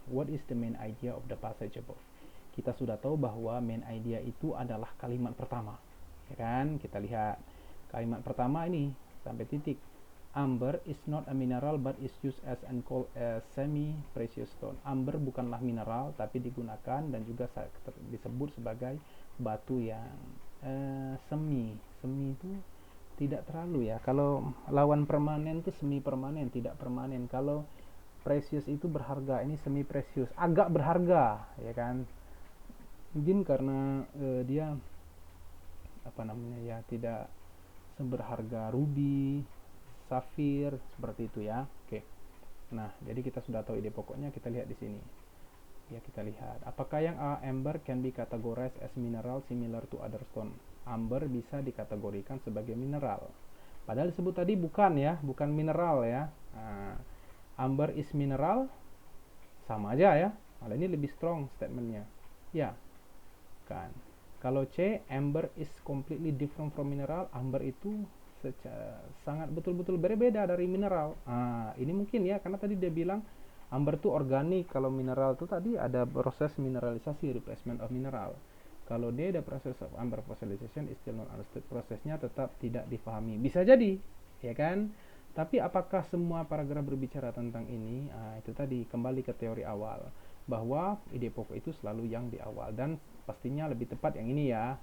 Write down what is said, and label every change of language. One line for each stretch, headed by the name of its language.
English: What is the main idea of the passage above?
Indonesian: Kita sudah tahu bahwa main idea itu adalah kalimat pertama, ya kan? Kita lihat kalimat pertama ini sampai titik.
English: Amber is not a mineral but is used as and called a semi precious stone.
Indonesian: Amber bukanlah mineral tapi digunakan dan juga disebut sebagai batu yang semi itu tidak terlalu ya. Kalau lawan permanen itu semi permanen, tidak permanen. Kalau precious itu berharga, ini semi precious, agak berharga, ya kan? Mungkin karena dia apa namanya ya, tidak seberharga ruby, safir, seperti itu ya. Oke. Nah, jadi kita sudah tahu ide pokoknya, kita lihat di sini. Ya, kita lihat. Apakah yang
English: amber can be categorized as mineral similar to other stone?
Indonesian: Amber bisa dikategorikan sebagai mineral. Padahal disebut tadi bukan ya, bukan mineral ya. Nah,
English: amber is mineral,
Indonesian: sama aja ya. Malah ini lebih
English: strong
Indonesian: statementnya. Ya, kan.
English: Kalau C, amber is completely different from mineral.
Indonesian: Amber itu sangat betul-betul berbeda dari mineral. Nah, ini mungkin ya, karena tadi dia bilang amber itu organik. Kalau mineral itu tadi ada proses mineralisasi,
English: replacement of mineral.
Indonesian: Kalau dia ada proses
English: of amber fossilization is still not understood.
Indonesian: Prosesnya tetap tidak dipahami. Bisa jadi, ya kan? Tapi apakah semua paragraf berbicara tentang ini? Itu tadi kembali ke teori awal, bahwa ide pokok itu selalu yang di awal, dan pastinya lebih tepat yang ini ya.